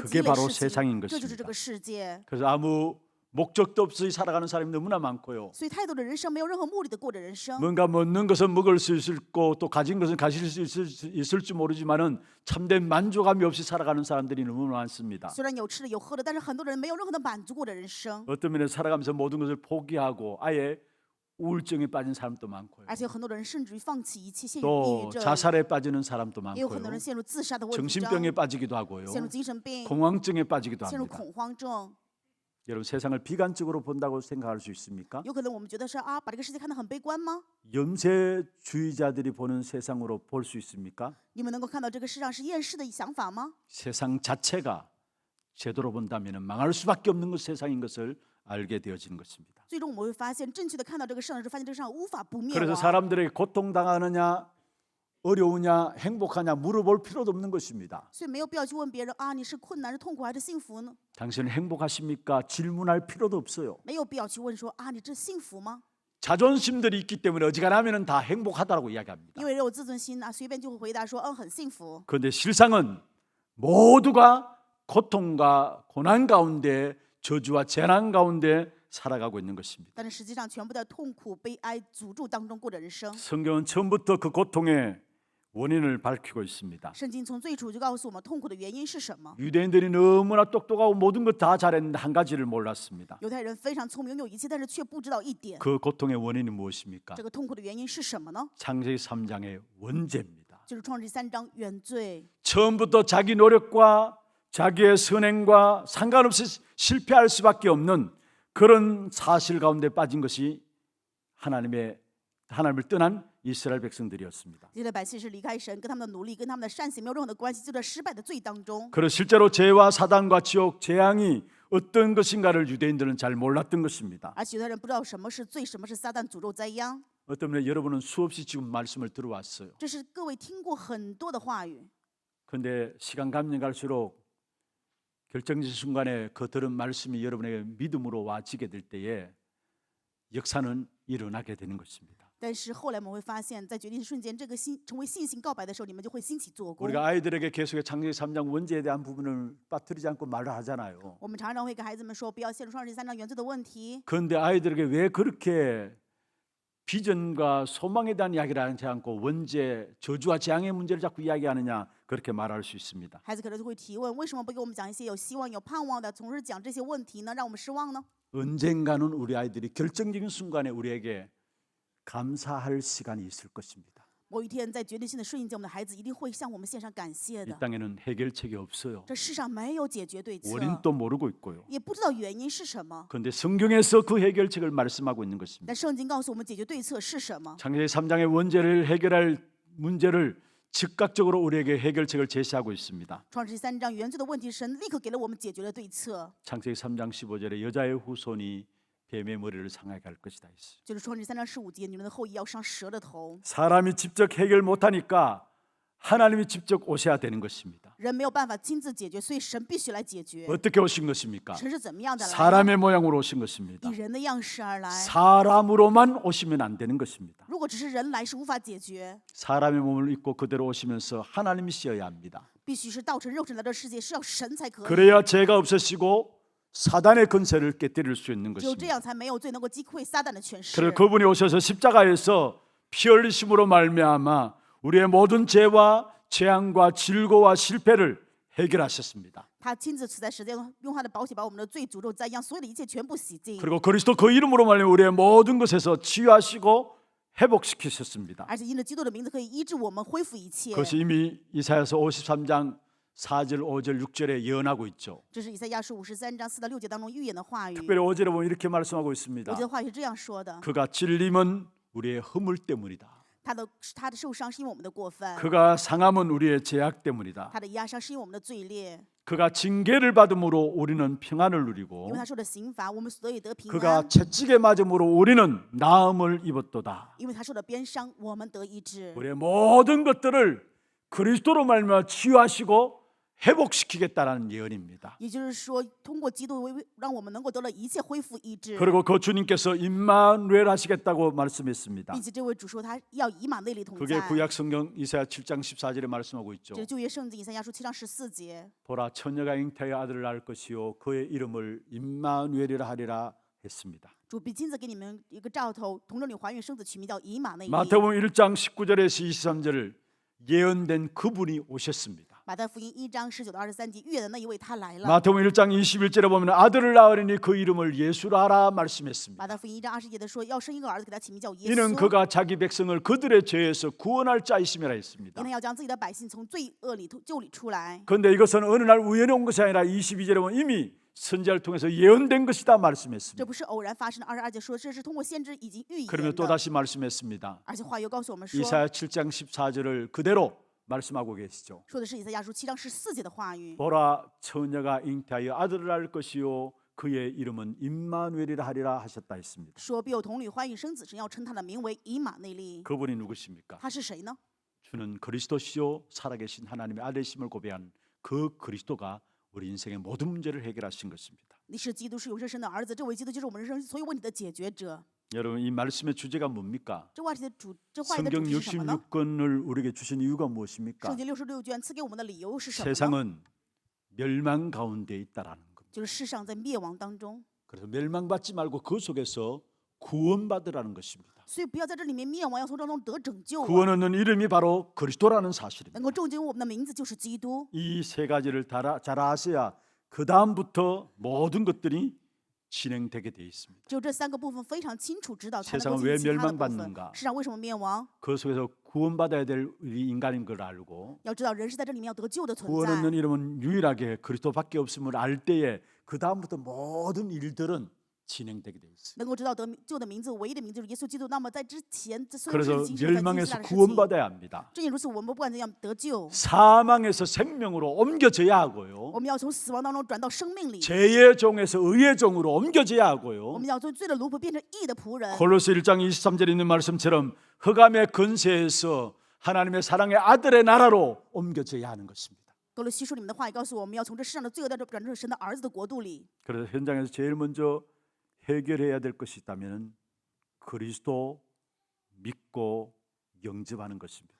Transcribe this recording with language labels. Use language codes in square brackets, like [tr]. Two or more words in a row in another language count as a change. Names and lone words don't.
[ko] 그게 [zh] 积累 [ko] 바로 [zh] 事 [ko] 세상인 [zh] 情，这就是这 [ko] 것입니다. [zh] 个世界。 [ko] 그래서 아무 목적도 없이 살아가는 사람이 너무나 많고요. [zh] 所以太多的人生没有任何目的的过着人生， [ko] 뭔가 먹는 것은 먹을 수 있고 또 가진 것은 가질 수 있을지 모르지만은 참된 만족감이 없이 살아가는 사람들이 너무 많습니다. [zh] 虽然有吃的有喝的，但是很多人没有任何的满足过的人生， [ko] 어떤 면에서 살아가면서 모든 것을 포기하고 아예 우울증에 빠진 사람도 많고요. [zh] 而且有很多人甚至于放弃一切，陷入抑 [ko] 또 [zh] 郁症， [ko] 자살에 빠지는 사람도 [zh] 也有很多 [ko] 많고요. [zh] 人陷入自杀的问题 [ko] 정신병에 [zh] 中， [ko] 빠지기도 하고요. [zh] 陷入精神病， [ko] 공황증에 빠지기도 [zh] 陷入 [ko] 합니다. [zh] 恐慌症。 [ko] 여러분 세상을 비관적으로 본다고 생각할 수 있습니까? [zh] 有可能我们觉得是啊，把这个世界看得很悲观吗？ [ko] 염세주의자들이 보는 세상으로 볼 수 있습니까? [zh] 你们能够看到这个世上是厌世的想法吗？ [ko] 세상 자체가 제대로 본다면 망할 수밖에 없는 것 세상인 것을 알게 되어지는 것입니다. [zh] 最终我们会发现，正确的看到这个世上的时候，发现这个世上无法不灭 [ko] 그래서 [zh] 亡。 [ko] 사람들에게 고통당하느냐 어려우냐 행복하냐 물어볼 필요도 없는 것입니다. [zh] 所以没有必要去问别人啊，你是困难、是痛苦还是幸福呢？ [ko] 당신은 행복하십니까? 질문할 필요도 없어요. [zh] 没有必要去问说啊，你这幸福吗？ [ko] 자존심들이 있기 때문에 어지간하면 다 행복하다고 이야기합니다. [zh] 因为人有自尊心啊，随便就会回答说很幸福。 [ko] 그런데 실상은 모두가 고통과 고난 가운데 저주와 재난 가운데 살아가고 있는 것입니다. [zh] 但是实际上，全部在痛苦、悲哀、诅咒当中过着人生。 [ko] 성경은 처음부터 그 고통의 원인을 밝히고 있습니다. [zh] 圣经从最初就告诉我们痛苦的原因是什么。 [ko] 유대인들이 너무나 똑똑하고 모든 것 다 잘했는데 한 가지를 몰랐습니다. [zh] 犹太人非常聪明，拥有一切，但是却不知道一点， [ko] 그 고통의 원인이 무엇입니까? [zh] 这个痛苦的原因是什么呢？ [ko] 창세기 3장의 원죄입니다. [zh] 就是创世记3章原罪。 [ko] 처음부터 자기 노력과 자기의 선행과 상관없이 실패할 수밖에 없는 그런 사실 가운데 빠진 것이 하나님을 떠난 이스라엘 백성들이었습니다. [zh] 这些百姓是离开神，跟他们的努力、跟他们的善行没有任何的关系，就在失败的罪当中。 [ko] 그리고 실제로 죄와 사단과 지옥, 재앙이 어떤 것인가를 유대인들은 잘 몰랐던 것입니다. [zh] 而且犹太人不知道什么是罪，什么是撒旦诅咒灾殃。 [ko] 어떤 면에 여러분은 수없이 지금 말씀을 들어왔어요. [zh] 这是各位听过很多的话语， [ko] 그런데 시간 가면 갈수록 결정적 순간에 그 들은 말씀이 여러분에게 믿음으로 와지게 될 때에 역사는 일어나게 되는 것입니다. [zh] 但是后来我们会发现，在决定瞬间，这个成为信心告白的时候，你们就会兴起做工。 [ko] 우리가 아이들에게 계속해 창세기 3장 원죄에 대한 부분을 빠뜨리지 않고 말을 하잖아요. [zh] 我们常常会跟孩子们说，不要陷入创世纪3章原罪的问题。 [ko] 그런데 아이들에게 왜 그렇게 비전과 소망에 대한 이야기를 하지 않고 원죄, 저주와 재앙의 문제를 자꾸 이야기하느냐 그렇게 말할 수 있습니다. [zh] 孩子可能就会提问：为什么不给我们讲一些有希望、有盼望的，总是讲这些问题呢？让我们失望呢？ [ko] 언젠가는 우리 아이들이 결정적인 순간에 우리에게 감사할 시간이 있을 것입니다. [zh] 某一天，在决定性的瞬间，我们的孩子一定会向我们献上感谢 [ko] 이 [zh] 的。 [ko] 땅에는 해결책이 없어요. [zh] 这世上没有解决对策， [ko] 원인도 모르고 있고요. [zh] 也不知道原因是什么。 [ko] 그런데 성경에서 그 해결책을 말씀하고 있는 것입니다. [zh] 但圣经告诉我们解决对策是什么。 [ko] 창세기 3장의 원죄를 해결할 문제를 즉각적으로 우리에게 해결책을 제시하고 있습니다. [zh] 创世3章原罪的问题，神立刻给了我们解决了对策。 [ko] 창세기 3장 15절에 여자의 후손이 뱀의 머리를 상하게 할 것이다 했어요. [zh] 就是创世3章15节，你们的后裔要伤蛇的头。 [ko] 사람이 직접 해결 못하니까 하나님이 직접 오셔야 되는 것입니다. [zh] 人没有办法亲自解决，所以神必须来解决。 [ko] 어떻게 오신 것입니까? [zh] 神是怎么样的来呢？ [ko] 사람의 모양으로 오신 것입니다. [zh] 以人的样式而来。 [ko] 사람으로만 오시면 안 되는 것입니다. [zh] 如果只是人来，是无法解决， [ko] 사람의 몸을 입고 그대로 오시면서 하나님이시어야 합니다. [zh] 必须是道成肉身来到世界，是要神才可以。 [ko] 그래야 죄가 없으시고 사단의 권세를 깨뜨릴 수 있는 [zh] 只有这 [ko] 것입니다. [zh] 样才没有罪能够击溃撒旦的权势。 [ko] 그래서 그분이 오셔서 십자가에서 피 흘리심으로 말미암아 우리의 모든 죄와 재앙과 질고와 실패를 해결하셨습니다. [zh] 他亲自死在十字架上，用他的宝血把我们的罪诅咒灾殃，所有的一切全部洗净。 [ko] 그리고 그리스도 그 이름으로 말미암아 우리의 모든 것에서 치유하시고 회복시키셨습니다. [zh] 而且因着基督的名字可以医治我们，恢复一切。 [ko] 그것이 이미 이사야서 53장 4절, 5절, 6절에 예언하고 있죠. [zh] 这是以赛亚书53章4到6节当中预言的话语。 [ko] 특별히 5절에 보면 이렇게 말씀하고 [zh] 我 [ko] 있습니다. [zh] 觉得话语是这样说的： [ko] 그가 찔림은 우리의 허물 때문이다. [zh] 他的受伤是因为我们的过分， [ko] 그가 상함은 우리의 죄악 때문이다. [zh] 他的压伤是因为我们的罪孽。 [ko] 그가 징계를 받음으로 우리는 평안을 [zh] 因 [ko] 누리고 [zh] 为他受的刑罚，我们得以得平 [ko] 그가 [zh] 安； [ko] 채찍에 맞음으로 우리는 나음을 입었도다. [zh] 因为他受的鞭伤，我们得医治。 [ko] 우리의 모든 것들을 그리스도로 말미암아 치유하시고 회복시키겠다는 예언입니다. [zh] 也就是说，通过基督让我们能够得了一切恢复医治， [ko] 그리고 그 주님께서 임마누엘 하시겠다고 말씀했습니다. [zh] 并且这位主说他要以马内利同 [ko] 그게 [zh] 在。 [ko] 구약 성경 이사야 7장 14절에 말씀하고 있죠. [zh] 这是旧约圣经以赛亚书7章14节。 [ko] 보라 처녀가 잉태하여 아들을 낳을 것이요 그의 이름을 임마누엘이라 하리라 했습니다. [zh] 主必亲自给你们一个兆头，同着你怀孕生子，取名叫以马内利。 [ko] 마태복음 1장 19절에서 23절을 예언된 그분이 오셨습니다. [zh] 马太福音1章19到23节预言的那一位他来了。 [ko] 마태복음 1장 21절에 보면 아들을 낳으리니 그 이름을 예수라 하라 말씀했습니다. [zh] 马太福音1章20节的说，要生一个儿子，给他起名叫耶 [ko] 이는 [zh] 稣， [ko] 그가 자기 백성을 그들의 죄에서 구원할 자이심이라 했습니다. [zh] 因为要将自己的百姓从罪恶里救理出来。 [ko] 그런데 이것은 어느 날 우연히 온 것이 아니라 22절에 보면 이미 선지자를 통해서 예언된 것이다 [zh] 这 [ko] 말씀했습니다. [zh] 不是偶然发生的。22节说，这是通过先知已经预言 [ko] 그러면 [zh] 的。 [ko] 또다시 말씀했습니다. [zh] 而且话又告诉我们说， [ko] 이사야 7장 14절을 그대로 말씀하고 계시죠. [zh] 说的是以赛亚书7章14节的话语。 [ko] 보라 처녀가 잉태하여 아들을 낳을 것이요 그의 이름은 임마누엘이라 하리라 하셨다 했습니다. [zh] 说必有童女怀孕生子，神要称他的名为以马内利。 [ko] 그분이 누구십니까? [zh] 他是谁呢？ [ko] 주는 그리스도시요 살아계신 하나님의 아들심을 고백한 그 그리스도가 우리 인생의 모든 문제를 해결하신 것입니다. [zh] 你是基督，是永生神的儿子。这位基督就是我们人生所有问题的解决者。 [ko] 여러분 이 말씀의 주제가 뭡니까? [zh] 这话题的主题 [ko] 성경 [zh] 是什么呢？ [ko] 66권을 우리에게 주신 이유가 [zh] 圣 [ko] 무엇입니까? [zh] 经66卷赐给我们的理由是什么呢？ [ko] 세상은 멸망 가운데 있다라는 겁니다. [zh] 就是世上在灭亡当中， [ko] 그래서 멸망받지 말고 그 속에서 구원받으라는 것입니다. [zh] 所以不要在这里面灭亡，要从当中得拯救啊。 [ko] 구원 얻는 이름이 바로 그리스도라는 사실입니다. [zh] 能够拯救我们的名字就是基督。 [ko] 이 세 가지를 잘 아셔야 그 다음부터 모든 것들이 진행되게 돼 있습니다. [zh] 只有这3个部分非常清楚知道，才能 [ko] 세상은 [zh] 够 [ko] 왜 [zh] 进行其他的部 [ko] 멸망받는가 [zh] 分。世上为什么灭亡？ [ko] 그 속에서 구원받아야 될 우리 인간인 걸 알고 [zh] 要知道人是在这里面要得救的存 [ko] 구원 [zh] 在。 [ko] 얻는 이름은 유일하게 그리스도밖에 없음을 알 때에 그 다음부터 모든 일들은 진행되게 돼 있어요. [zh] 能够知道得救的名字，唯一的名字就是耶稣基督。那么在之前，这所有 [ko] 그래서 [zh] 事情是在进行 [ko] 멸망에서 [zh] 的事情。 [ko] 구원받아야 합니다. [zh] 正因如此，我们不管怎样得救， [ko] 사망에서 생명으로 옮겨져야 하고요. [zh] 我们要从死亡当中转到生命里。 [ko] 죄의 종에서 의의 종으로 옮겨져야 [zh] 我 [ko] 하고요. [zh] 们要从罪的奴仆变成义的仆人。 [ko] 골로새 1장 23절에 있는 말씀처럼 흑암의 근세에서 하나님의 사랑의 아들의 나라로 옮겨져야 하는 것입니다. [zh] 格罗西书里面的话也告诉我们，要从这世上的罪恶当中转成神的儿子的国度里。 [ko] 그래서 현장에서 제일 먼저 해결해야 될 것이 있다면 그리스도 믿고 영접하는 것입니다.